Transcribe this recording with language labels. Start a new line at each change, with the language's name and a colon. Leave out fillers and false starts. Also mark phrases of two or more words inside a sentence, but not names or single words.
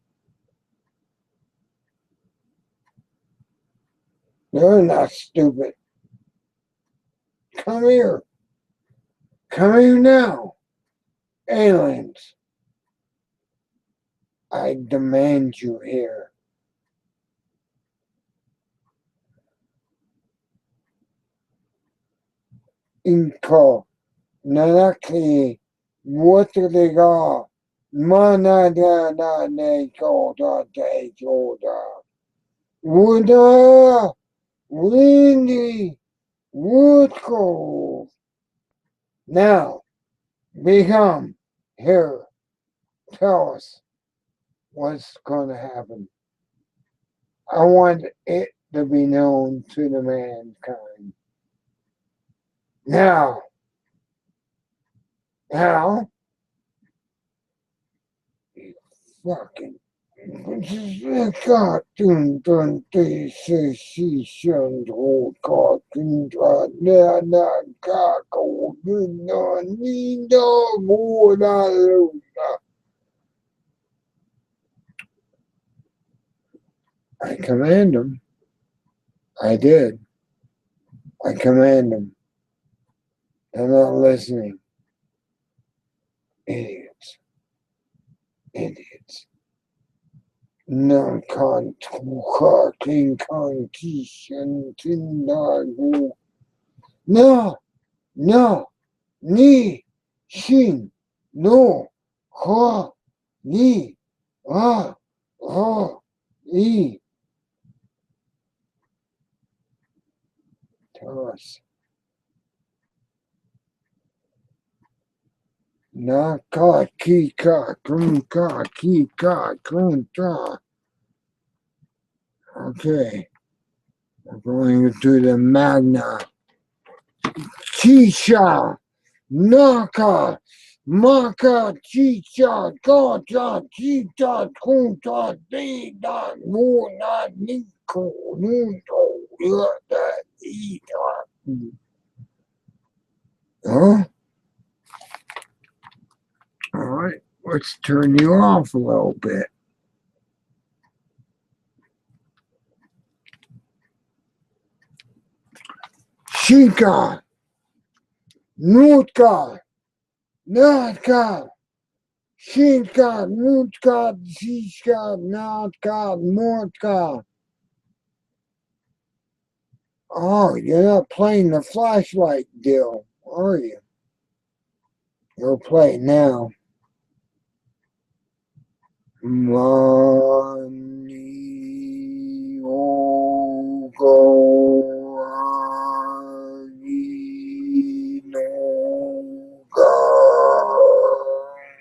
English: You're not stupid. Come here. Come here now. Aliens. I demand you here. Inko. Nanaki. Watriga. Mana da ne koda de joda. Wuda. Windy. Woodco. Now. Become here. Tell us what's going to happen. I want it to be known to the mankind. Now, you fucking cartoon dun they say she shunned whole cartoon na na kako no ni no more I command them. I did. I command them. They're not listening. Idiots. Idiots. Non con king condition tindago. No, no, ni, shin, no, ha, ni, ah, ah, e. Toss. Na ka ki ka kun ka ki ka kun ta. Okay. We're going to the Magna. Chisha. Naka. Maka. Chicha. Gata. Chita. Kunta. Dida. Muna. Niko. Nuno. Yada. Ida. Huh? All right. Let's turn you off a little bit. Shika. Nutka. Natka. Shinka. Nutka. Shishka. Natka. Mortka. Oh, you're not playing the flashlight deal, are you? You'll play it now. Money, oh, go, no, God.